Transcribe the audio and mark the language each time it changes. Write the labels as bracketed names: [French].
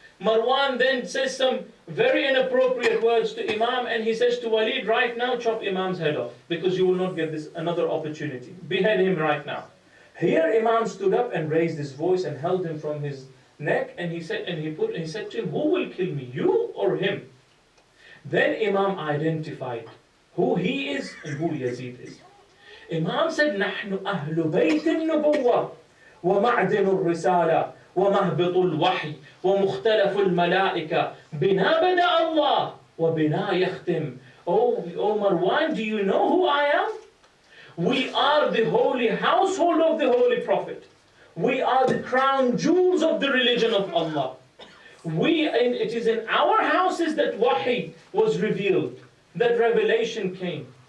[English] Marwan then says some very inappropriate words to Imam, and he says to Walid, right now chop Imam's head off, because you will not get this another opportunity. Behead him right now. Here Imam stood up and raised his voice and held him from his neck, and he said to him, who will kill me, you or him? Then Imam identified who he is and who Yazid is. Imam said, [Arabic] نحن أهل بيت النبوة ومعدن الرسالة ومهبط الوحي ومختلف الملائكة بنا بدأ الله وبنا يختم. [English] Oh Marwan, do you know who I am? We are the holy household of the Holy Prophet. We are the crown jewels of the religion of Allah. It is in our houses that wahi was revealed, that revelation came.